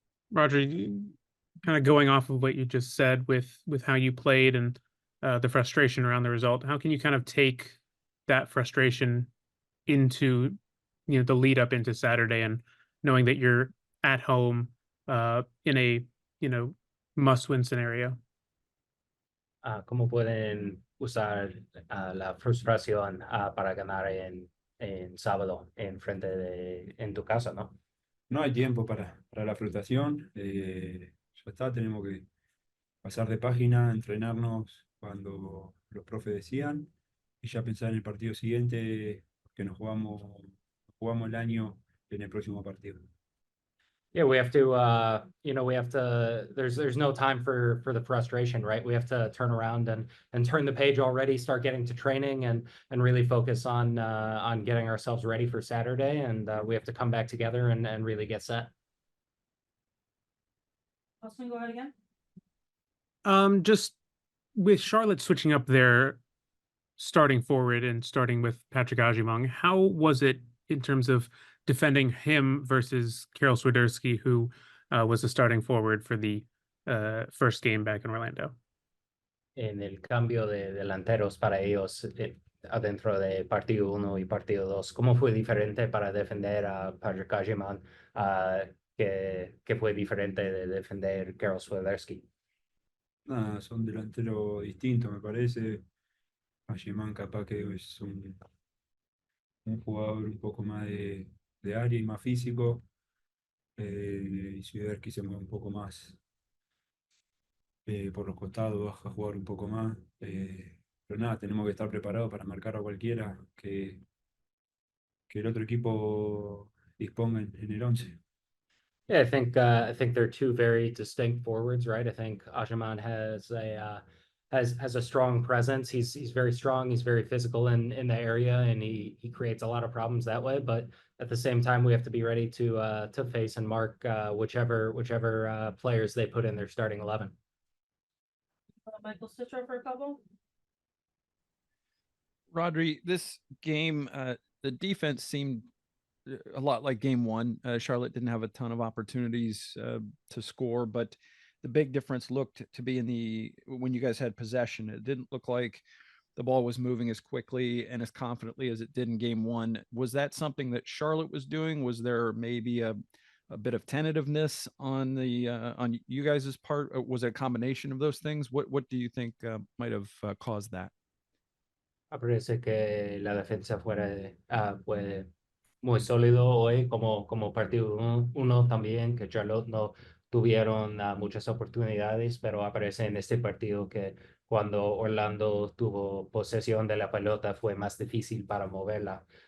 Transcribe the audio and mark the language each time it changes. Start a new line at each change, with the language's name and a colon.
English: Roger, kind of going off of what you just said with how you played and the frustration around the result, how can you kind of take that frustration into the lead up into Saturday and knowing that you're at home in a must win scenario?
Spanish: ¿Cómo pueden usar la frustración para ganar en sábado en tu casa, ¿no? No hay tiempo para la frustración, ya está, tenemos que pasar de página, entrenarnos cuando los profes decían y ya pensar en el partido siguiente, que jugamos el año en el próximo partido.
English: Yeah, we have to, we have to. There's no time for the frustration, right? We have to turn around and turn the page already, start getting to training and really focus on getting ourselves ready for Saturday, and we have to come back together and really get set. Austin, go ahead again. Just with Charlotte switching up their starting forward and starting with Patrick Ajimong, how was it in terms of defending him versus Karol Swiderski, who was the starting forward for the first game back in Orlando?
Spanish: En el cambio de delanteros para ellos adentro de partido uno y partido dos, ¿cómo fue diferente para defender a Patrick Kajiman, que fue diferente de defender Karol Swiderski? Nada, son delanteros distintos, me parece. Allemán capaz que es un jugador un poco más de área y más físico, y Swiderski se mueve un poco más por los costados, baja a jugar un poco más. Pero nada, tenemos que estar preparados para marcar a cualquiera que el otro equipo disponga en el 11.
English: Yeah, I think they're two very distinct forwards, right? I think Ajaman has a strong presence. He's very strong. He's very physical in the area, and he creates a lot of problems that way. But at the same time, we have to be ready to face and mark whichever players they put in their starting 11. Michael Citro for a couple. Rodri, this game, the defense seemed a lot like game one. Charlotte didn't have a ton of opportunities to score, but the big difference looked to be when you guys had possession. It didn't look like the ball was moving as quickly and as confidently as it did in game one. Was that something that Charlotte was doing? Was there maybe a bit of tentativeness on you guys' part? Or was it a combination of those things? What do you think might have caused that?
Spanish: Parece que la defensa fue muy sólido hoy como partido uno también, que Charlotte no tuvieron muchas oportunidades, pero aparece en este partido que cuando Orlando tuvo posesión de la pelota fue más difícil para moverla.